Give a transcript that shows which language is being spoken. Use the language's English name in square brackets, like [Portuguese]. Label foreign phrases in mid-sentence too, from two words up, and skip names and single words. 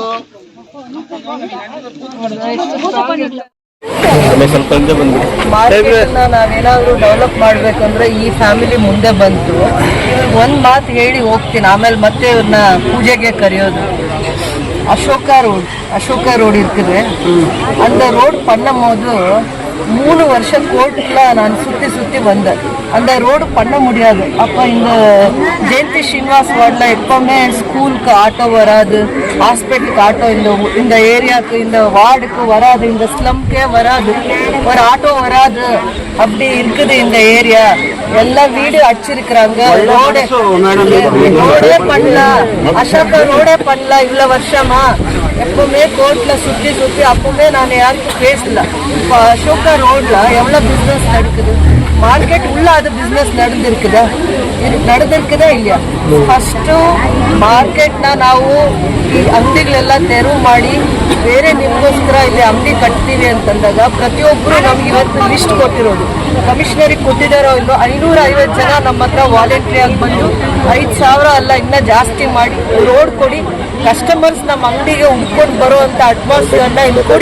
[Kannada] ಮಾರ್ಕೆಟ್ನ ನಾವೇನಾದ್ರೂ ಡೆವಲಪ್ ಮಾಡ್ಬೇಕಂದ್ರೆ ಈ ಫ್ಯಾಮಿಲಿ ಮುಂದೆ ಬಂತು. ಒಂದ್ ಮಾತು ಹೇಳಿ ಹೋಗ್ತೀನಿ, ಆಮೇಲೆ ಮತ್ತೆ ಇವ್ರನ್ನ ಪೂಜೆಗೆ ಕರೆಯೋದು. [Tamil] ಅಶೋಕ ರೋಡ್ இருக்குது. அந்த ரோடு பண்ணும் போது 3 வருஷம் கோர்ட்டுல நான் சுத்தி வந்தேன். அந்த ரோடு பண்ண முடியாது. அப்போ இந்த ஜெயந்தி ஸ்ரீனிவாஸ் வார்டில் எப்பவுமே ஸ்கூலுக்கு ஆட்டோ வராது, ஹாஸ்பிட்டலுக்கு ஆட்டோ இந்த ஏரியாவுக்கு, இந்த வார்டுக்கு வராது, இந்த ஸ்லம்க்கே வராது, ஒரு ஆட்டோ வராது. அப்படி இருக்குது இந்த ஏரியா. எல்லா வீடு அடிச்சிருக்கிறாங்க. ரோடே பண்ணல, அசோகா ரோடே பண்ணல இவ்வளோ வருஷமா. எப்பவுமே கோர்ட்ல சுத்தி அப்பவுமே நான் யாருக்கும் பேசல. இப்போ அசோகா ரோட்ல எவ்வளோ பிஸ்னஸ் நடக்குது, [Kannada] ಮಾರ್ಕೆಟ್ ಉಳ್ಳ ಅದು ಬಿಸ್ನೆಸ್ ನಡೆದಿರ್ಕಿದೆ ಇಲ್ಲ. ಫಸ್ಟು ಮಾರ್ಕೆಟ್ನ ನಾವು ಈ ಅಂಗಡಿಗಳೆಲ್ಲ ತೆರವು ಮಾಡಿ ಬೇರೆ ನಿಮಗೋಸ್ಕರ ಇಲ್ಲಿ ಅಂಗಡಿ ಕಟ್ತೀವಿ ಅಂತಂದಾಗ ಪ್ರತಿಯೊಬ್ಬರು ನಮ್ಗೆ ಇವತ್ತು ಲಿಸ್ಟ್ ಕೊಟ್ಟಿರೋದು, ಕಮಿಷನರಿಗೆ ಕೊಟ್ಟಿದ್ದಾರೋ ಇಲ್ಲೋ, 550 ಜನ ನಮ್ಮ ಹತ್ರ ವಾಲಂಟ್ರಿಯಾಗಿ ಬಂದು 5,000 ಅಲ್ಲ ಇನ್ನೂ ಜಾಸ್ತಿ ಮಾಡಿ ರೋಡ್ ಕೊಡಿ, ಕಸ್ಟಮರ್ಸ್ ನಮ್ಮ ಅಂಗಡಿಗೆ ಹುಡ್ಕೊಂಡು ಬರುವಂಥ ಅಟ್ಮಾಸ್ಫಿಯರ್ನ ಇಲ್ಲಿ ಕೊಡಿ.